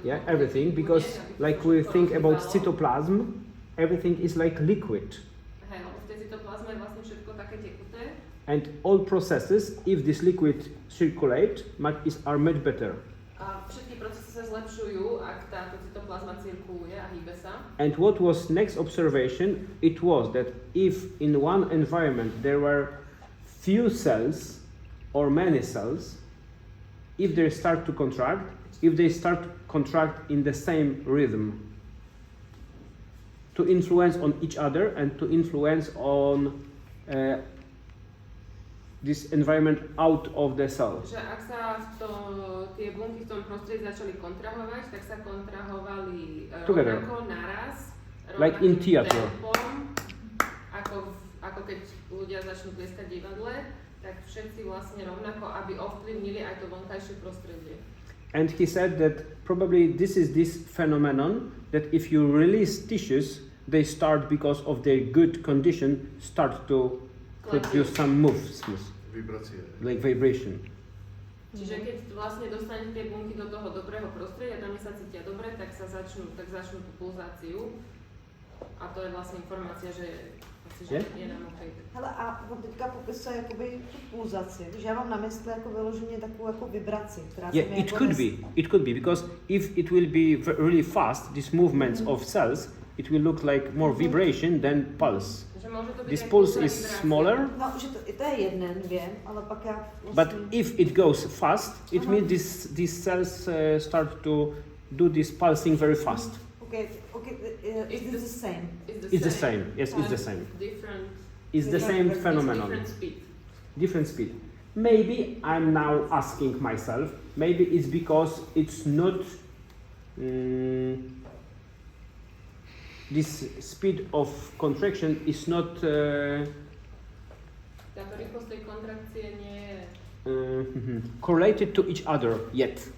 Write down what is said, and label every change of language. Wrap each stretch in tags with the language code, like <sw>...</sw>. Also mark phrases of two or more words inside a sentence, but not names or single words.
<en>Yeah, everything, because like we think about cytoplasm, everything is like liquid.</en> <sk>Hej, lebo v tej cytoplazme je vlastne všetko také tekuté.</sk> <en>And all processes, if this liquid circulate, are much better.</en> <sk>A všetky procesy sa zlepšujú, ak táto cytoplazma cirkuluje a hýbe sa.</sk> <en>And what was next observation? It was that if in one environment there were few cells or many cells, if they start to contract in the same rhythm, to influence on each other and to influence on this environment out of the cell.</en> <sk>Že ak sa tie bunky v tom prostredí začali kontrahovať, tak sa kontrahovali rovnako naraz,</sk> <en>like in theater.</en> <sk>Tempom, ako keď ľudia začnú tlieskať divadle, tak všetci vlastne rovnako, aby ovplyvnili aj to vonkajšie prostredie.</sk> <en>And he said that probably this is this phenomenon that if you release tissues, they start, because of their good condition, start to produce some moves, like vibration.</en> <sk>Čiže keď vlastne dostanete tie bunky do toho dobrého prostredia, tam sa cítia dobre, tak začnú tú pulzáciu. A to je vlastne informácia, že je nám OK.</sk> <cs>Hele, a on teďka popisuje jakoby tu pulzaci, že já mám na mysli jako vyloženě takovou jako vibraci, která se mi</cs> <en>it could be, because if it will be really fast, these movements of cells, it will look like more vibration than pulse. This pulse is smaller.</en> <cs>No, že to je jeden, vím, ale pak já vlastně...</cs> <en>But if it goes fast, it means these cells start to do this pulsing very fast. Okay, is this the same? It's the same. Yes, it's the same. It's the same phenomenon. Different speed. Maybe I'm now asking myself, maybe it's because it's not this speed of contraction is not correlated to each other yet.</en>